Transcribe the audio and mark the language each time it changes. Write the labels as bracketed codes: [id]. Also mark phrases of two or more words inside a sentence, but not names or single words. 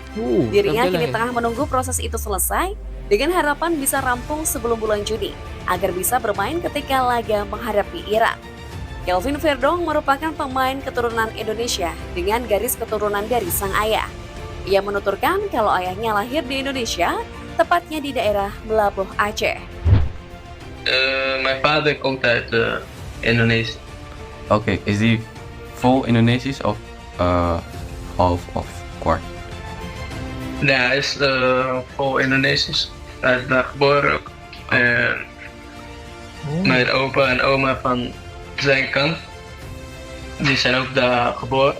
[id] Dirinya kini tengah menunggu proses itu selesai dengan harapan bisa rampung sebelum bulan Juni agar bisa bermain ketika laga menghadapi Irak. Kelvin Verdonk merupakan pemain keturunan Indonesia dengan garis keturunan dari sang ayah. Ia menuturkan kalau ayahnya lahir di Indonesia, tepatnya di daerah Melabuh, Aceh. [nl] Mijn vader komt uit Indonesië. Oké, is die vol Indonesisch of half of kwart? Ja, hij is vol Indonesisch. Hij is daar geboren ook. En mijn opa en oma van zijn kant, die zijn ook daar geboren.